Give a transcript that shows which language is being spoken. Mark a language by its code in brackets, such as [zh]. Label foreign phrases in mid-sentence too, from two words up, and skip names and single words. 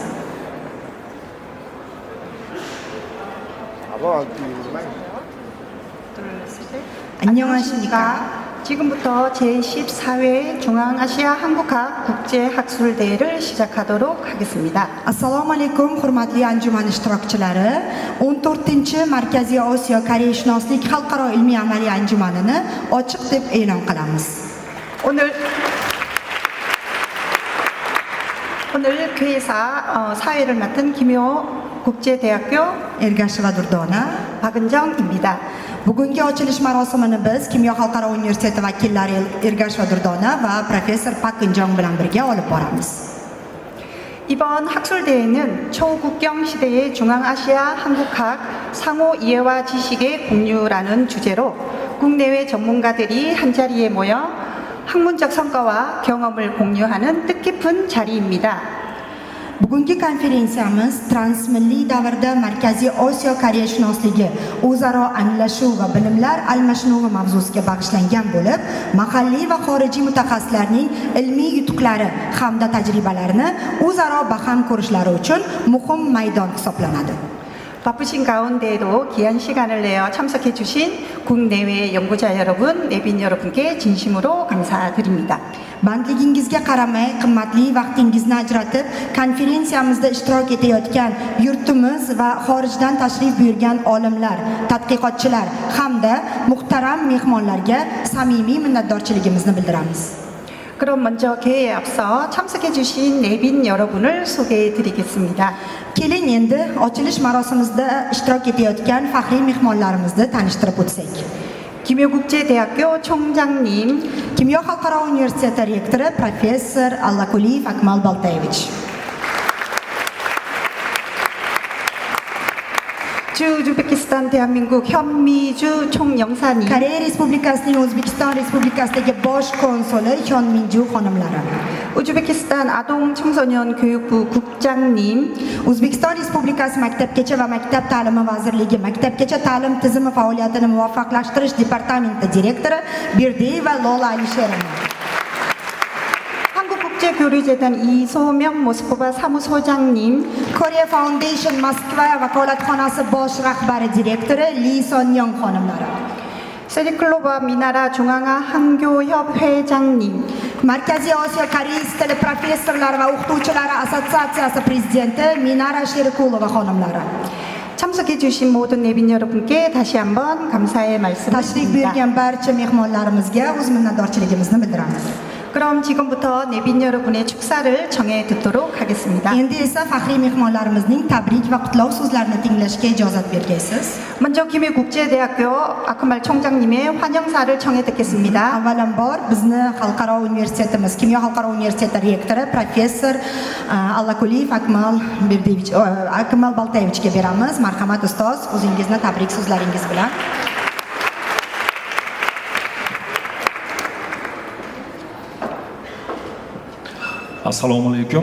[ko] 안녕하십니까. 지금부터 제14회 중앙아시아 한국학 국제학술대회를 시작하도록 하겠습니다. [uz] Assalomu alaykum hurmatli anjuman ishtirokchilari. 14-Markaziy Osiyo Koreyashunoslik xalqaro ilmiy amaliy anjumanini ochiq deb e'lon qilamiz. [ko] 오늘 교회사 사회를 맡은 김효 국제대학교 Ergashev Durdona. 박은정입니다. [uz] Bugungi ochilish marosimini biz Kimyo xalqaro universiteti vakillari Ergashev Durdona va professor Pak Injong bilan birga olib boramiz. [ko] 이번 학술대회는 초국경 시대의 중앙아시아 한국학 상호 이해와 지식의 공유라는 주제로 국내외 전문가들이 한자리에 모여 학문적 성과와 경험을 공유하는 뜻깊은 자리입니다. [uz] Bugungi konferensiyamiz transmilliy davrda Markaziy Osiyo Koreyashunosligi, o'zaro anglashuv va bilimlar almashinuvi mavzusiga bag'ishlangan bo'lib, mahalliy va xorijiy mutaxassislarning ilmiy yutuqlari hamda tajribalarini o'zaro baham ko'rishlari uchun muhim maydon hisoblanadi. [ko] 바쁘신 가운데에도 귀한 시간을 내어 참석해 주신 국내외 연구자 여러분, 내빈 여러분께 진심으로 감사드립니다. [uz] Bandligingizga qaramay, qimmatli vaqtingizni ajratib, konferensiyamizda ishtirok etayotgan yurtimiz va xorijdan tashrif buyurgan olimlar, tadqiqotchilar hamda muhtaram mehmonlarga samimiy minnatdorchiligimizni bildiramiz. [ko] 그럼 먼저 개회에 앞서 참석해 주신 내빈 여러분을 소개해 드리겠습니다. [uz] Keling endi ochilish marosimida ishtirok etayotgan faxriy mehmonlarimizni tanishtirib o'tsak. [ko] 김효국제대학교 총장님, [uz] Kimyo xalqaro universiteti rektori professor Allakuliyev Akmal Baltayevich. [ko] 우즈베키스탄 대한민국 현미주 총영사님, [uz] Koreya Respublikasining O'zbekiston Respublikasidagi bosh konsuli Hyonminju xonimlari. [ko] 우즈베키스탄 아동 청소년 교육부 국장님, [uz] O'zbekiston Respublikasi Maktabgacha va Maktab ta'limi vazirligi Maktabgacha ta'lim tizimi faoliyatini muvaffaqlashtirish departamenti direktori Berdiyeva Lola Alisherova. [ko] 한국국제교류재단 이소명 모스크바 사무소장님, [uz] Korea Foundation Moskva vakolatxonasi bosh rahbari direktori Lee Son-young xonimlari. [ko] 세리클로바 미나라 중앙아 한교협 회장님, [uz] Markaziy Osiyo Koreys tili professorlari va o'qituvchilari assotsiatsiyasi prezidenti Minara Sherikulova xonimlari. [ko] 참석해 주신 모든 내빈 여러분께 다시 한번 감사의 말씀을 [uz] Tashrif [ko] 드립니다. [uz] buyurgan barcha mehmonlarimizga o'z minnatdorchiligimizni bildiramiz. [ko] 그럼 지금부터 내빈 여러분의 축사를 정해 듣도록 하겠습니다. [uz] Endi esa faxriy mehmonlarimizning tabrik va qutlov so'zlarini tinglashga ijozat bergaysiz. [ko] 먼저 김해국제대학교 아크말 총장님의 환영사를 청해 듣겠습니다. [uz] Avvalambor bizni xalqaro universitetimiz, Kimyo xalqaro universiteti rektori professor Allakuliyev Akmal Baltayevichga beramiz. Marhamat ustoz, o'zingizni tabrik so'zlaringiz bilan. Assalomu alaykum.